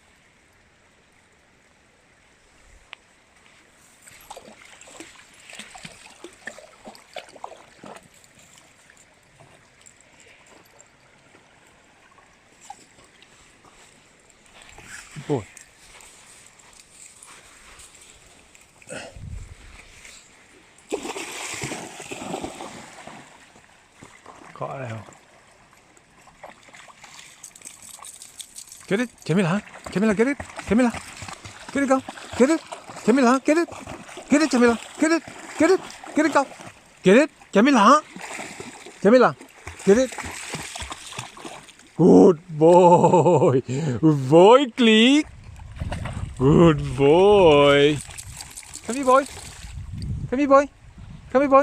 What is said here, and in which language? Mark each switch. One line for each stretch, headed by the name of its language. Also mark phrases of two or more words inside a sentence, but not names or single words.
English: Good boy. Caught it out. Get it, Jamilah. Jamilah, get it. Jamilah, get it, go. Get it, Jamilah, get it. Get it, Jamilah, get it. Get it, get it, go. Get it, Jamilah. Jamilah, get it. Good boy. Good boy, Kaliq. Good boy. Come here, boy. Come here, boy. Come here, boy.